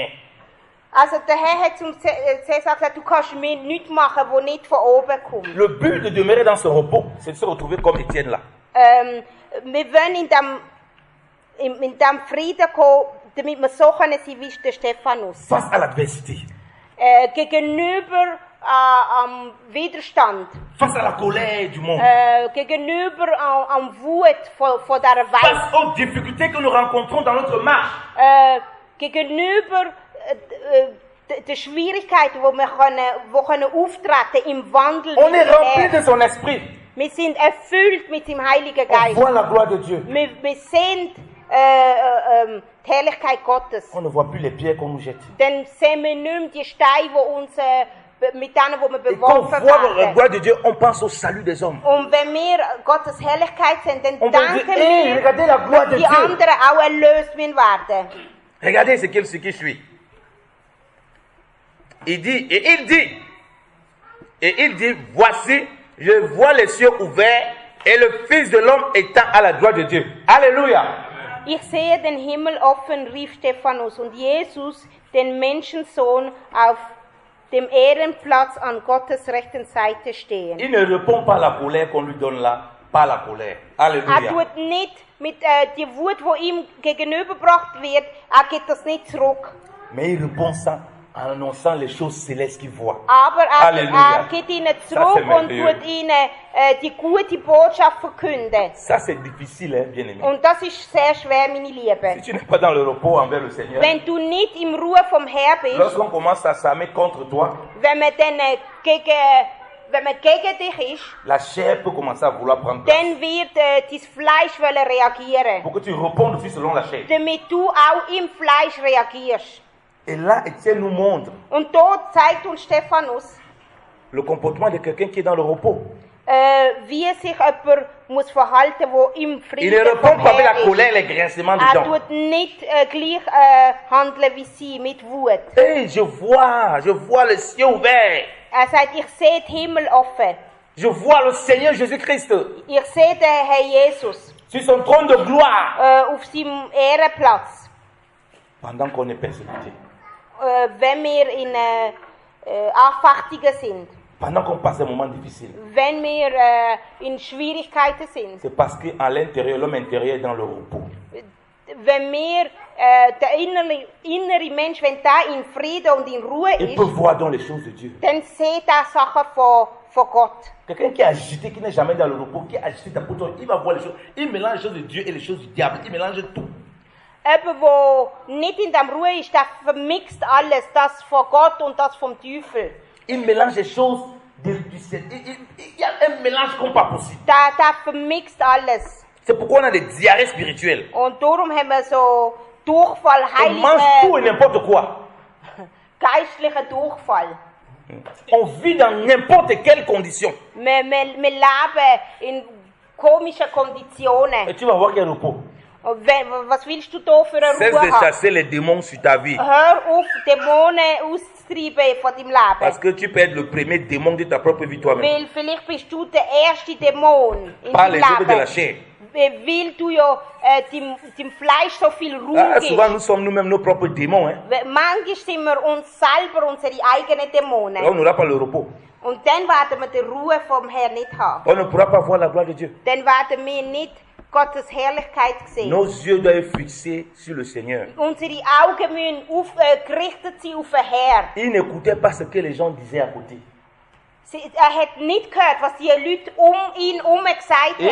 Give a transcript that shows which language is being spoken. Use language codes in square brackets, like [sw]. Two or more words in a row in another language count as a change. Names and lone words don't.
[de] Also der Herr hat zum Cäsar gesagt, du kannst mir nichts machen, wo nicht von oben kommt. [fr] Le but de demeurer dans ce repos, c'est de se retrouver comme Étienne là. [de] Wir wollen in dem Frieden kommen, damit wir so können sein wie der Stephanus. [fr] Face à l'adversité, [de] Gegenüber am Widerstand, [fr] face à la colère du monde, [de] gegenüber am Wut von dieser Welt, [fr] face aux difficultés que nous rencontrons dans notre marche. [de] gegenüber den Schwierigkeiten, die können auftreten im Wandel [fr] On [de] mit [fr] est [de] dem [fr] rempli [de] Herrn. [fr] de son esprit. [de] Wir sind erfüllt mit dem Heiligen [fr] On [de] Geist. [fr] voit la gloire de Dieu. [de] Wir sehen die Herrlichkeit Gottes. [fr] On ne voit plus les pierres qu'on nous jette. [de] Dann sehen wir nicht mehr die Steine, die uns, mit denen wo wir [fr] Et quand on [de] beworfen [fr] voit la [de] werden. [fr] gloire de Dieu, on pense au salut des hommes. [de] Und wenn wir Gottes Herrlichkeit sehen, dann [fr] On va dire, [de] denken [fr] hey, regardez la [de] wir, [fr] gloire [de] dass [fr] de [de] die [fr] Dieu. [de] anderen auch erlöst werden. [fr] Regardez ce qui suit. Il dit, voici, je vois les cieux ouverts et le Fils de l'homme étant à la droite de Dieu. Alléluia. [de] Ich sehe den Himmel offen, rief Stephanus, und Jesus, den Menschensohn, auf dem Ehrenplatz an Gottes rechten Seite stehen. [fr] Il ne répond pas à la colère qu'on lui donne là, pas la colère. Alléluia. [de] Tut nicht mit die Wut, die ihm gegenübergebracht wird, gibt das nicht zurück. [fr] Mais il répond ça en annonçant les choses célestes qu'il voit. [de] Aber [fr] Alléluia. [de] gibt ihnen [fr] Ça, [de] zurück [fr] c'est [de] und [fr] merveilleux. [de] tut ihnen die gute Botschaft verkünden. [fr] Ça, c'est difficile, hein, bien aimé. [de] Und das ist sehr schwer, meine Lieben. [fr] Si tu n'es pas dans le repos envers le Seigneur, [de] Wenn du nicht im Ruhe vom Herrn bist, [fr] lorsqu'on commence à s'armer contre toi, [de] wenn man dann wenn man gegen dich ist, [fr] la chair peut commencer à vouloir prendre place. [de] dann wird dein Fleisch reagieren. [fr] Pour que tu répondes aussi selon la chair. [de] Damit du auch im Fleisch reagierst. [fr] Et là, Étienne nous montre [de] Und dort zeigt uns Stephanus, [fr] le comportement de quelqu'un qui est dans le repos. [de] wie sich jemand muss verhalten, der im [fr] Il ne [de] Frieden [fr] répond [de] vom [fr] pas avec la [de] Herrn [fr] colère, [de] ist. [fr] les grincements de dents. [de] Tut nicht gleich handeln wie sie, mit Wut. [fr] Hey, je vois le ciel ouvert. [de] Sagt, ich sehe den Himmel offen. [fr] Je vois le Seigneur Jésus-Christ [de] Ich sehe den Herr Jesus [fr] sur son trône de gloire. [de] auf seinem Ehrenplatz. [fr] Pendant qu'on est persécuté. [de] wenn wir in Anfechtungen sind. [fr] Pendant qu'on passe un moment difficile. [de] Wenn wir in Schwierigkeiten sind. [fr] C'est parce qu'à l'intérieur, l'homme intérieur est dans le repos. [de] Wenn wir, der innere Mensch, wenn der in Frieden und in Ruhe [fr] il peut voir dans les choses de Dieu. [de] Dann sieht er Sachen von Gott. [fr] Quelqu'un qui est agité, qui n'est jamais dans le repos, qui est agité, il va voir les choses. Il mélange les choses de Dieu et les choses du diable. Il mélange tout. [de] Jemand, der nicht in der Ruhe ist, der vermixt alles, das von Gott und das vom Teufel. [fr] Il mélange les choses du ciel. Il y a un mélange comme pas possible. [de] Der vermixt alles. [fr] C'est pourquoi on a des diarrhées spirituelles. [de] Und darum haben wir so Durchfall, [fr] on mange tout et n'importe quoi. [de] Geistlicher Durchfall. [fr] On vit dans n'importe quelle condition. [de] Wir leben in komischen Konditionen. [fr] Et tu vas voir qu'il y a repos. [de] Was willst du da für eine Ruhe haben? [fr] Cesse de chasser les démons sur ta vie. [de] Hör auf, Dämonen auszutreiben von deinem Leben. [fr] Parce que tu peux être le premier démon de ta propre vie toi-même. [de] Weil vielleicht bist du der erste Dämon in [fr] Par [de] deinem [fr] les [de] Leben. [fr] œuvres de la chair. [de] Weil du ja dem Fleisch so viel Raum gibst. [fr] Souvent nous sommes nous-mêmes nos propres démons. Hein? [de] Manchmal sind wir uns selber unsere eigenen Dämonen. [fr] On n'aura pas le repos. [de] Und dann werden wir die Ruhe vom Herrn nicht haben. [fr] On ne pourra pas voir la gloire de Dieu. [de] Dann werden wir nicht Gottes Herrlichkeit sehen. [fr] Nos yeux doivent être fixés sur le Seigneur. [de] Unsere Augen müssen gerichtet sein auf den Herrn. [fr] Il n'écoutait pas ce que les gens disaient à côté. [de] Hat nicht gehört, was die Leute ihn gesagt haben.